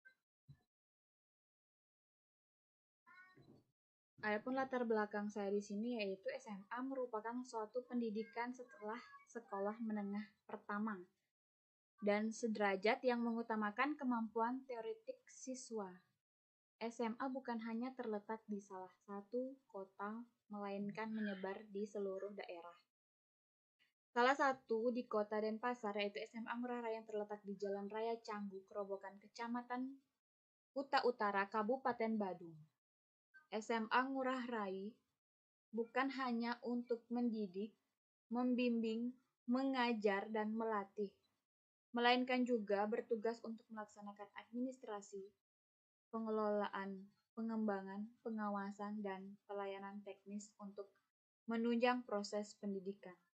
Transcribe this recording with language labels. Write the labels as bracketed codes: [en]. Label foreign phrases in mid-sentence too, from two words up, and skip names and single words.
[id] Adapun latar belakang saya di sini yaitu SMA merupakan suatu pendidikan setelah sekolah menengah pertama dan sederajat yang mengutamakan kemampuan teoretik siswa. SMA bukan hanya terletak di salah satu kota, melainkan menyebar di seluruh daerah. Salah satu di kota Denpasar yaitu SMA Ngurah Rai yang terletak di Jalan Raya Canggu, Kerobokan, Kecamatan Kuta Utara, Kabupaten Badung. SMA Ngurah Rai bukan hanya untuk mendidik, membimbing, mengajar, dan melatih, melainkan juga bertugas untuk melaksanakan administrasi, pengelolaan, pengembangan, pengawasan, dan pelayanan teknis untuk menunjang proses pendidikan.